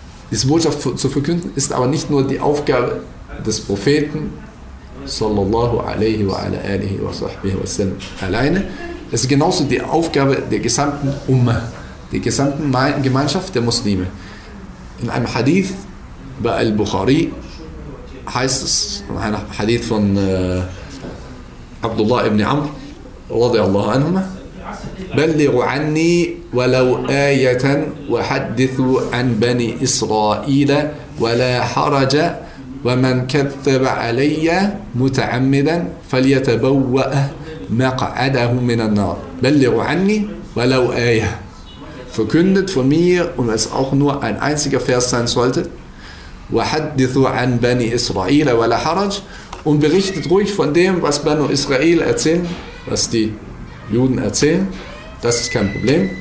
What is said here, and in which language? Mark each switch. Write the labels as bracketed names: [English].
[German] Diese Botschaft zu verkünden ist aber nicht nur die Aufgabe des Propheten sallallahu alaihi wa ala alihi wa sahbihi wa sallam alleine. Es ist genauso die Aufgabe der gesamten Umma, der gesamten Gemeinschaft der Muslime. In einem Hadith bei Al-Bukhari heißt es, in einem Hadith von Abdullah ibn Amr radiallahu anhuma, [Arabic] بلغوا عني ولو آية وحدثوا عن بني إسرائيل ولا حرج ومن كذب علي متعمدا فليتبوأ مقعده من النار. بلغوا عني ولو آية. [German] Verkündet von mir, und es auch nur ein einziger Vers sein sollte, [Arabic] وحدثوا عن بني إسرائيل ولا حرج, [German] und berichtet ruhig von dem, was Banu Israel erzählen, was die Juden erzählen, das ist kein Problem.